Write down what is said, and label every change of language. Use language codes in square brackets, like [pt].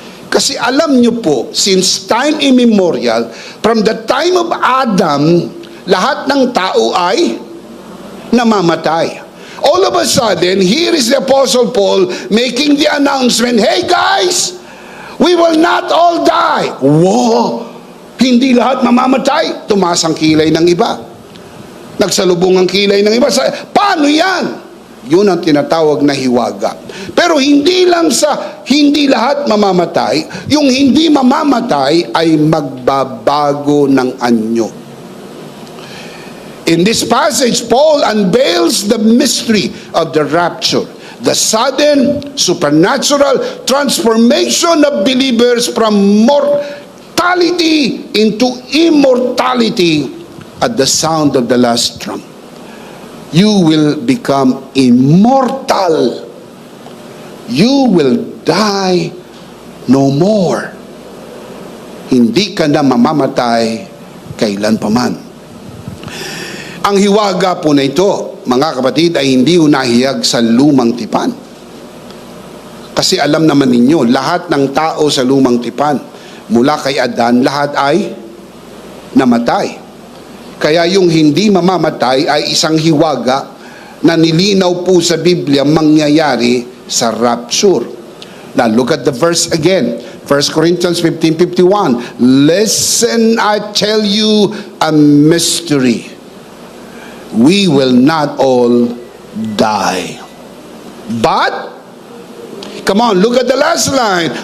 [tl] Kasi alam nyo po, [en] since time immemorial, from the time of Adam, [tl] lahat ng tao ay namamatay. [en] All of a sudden, here is the Apostle Paul making the announcement, hey guys, we will not all die. [tl] Wow! Hindi lahat mamamatay. Tumaas ang kilay ng iba. Nagsalubong ang kilay ng iba. Paano yan? Yun ang tinatawag na hiwaga. Pero hindi lang sa hindi lahat mamamatay, yung hindi mamamatay ay magbabago ng anyo. [en] In this passage, Paul unveils the mystery of the rapture, the sudden supernatural transformation of believers from mortality into immortality at the sound of the last trump. You will become immortal. You will die no more. [tl] Hindi ka na mamamatay kailan paman. Ang hiwaga po na ito, mga kapatid, ay hindi unahiyag sa lumang tipan. Kasi alam naman ninyo, lahat ng tao sa lumang tipan, mula kay Adan, lahat ay namatay. Kaya yung hindi mamamatay ay isang hiwaga na nilinaw po sa Biblia mangyayari sa rapture. [en] Now look at the verse again. 1 Corinthians 15:51. Listen, I tell you a mystery. We will not all die. But, come on, look at the last line.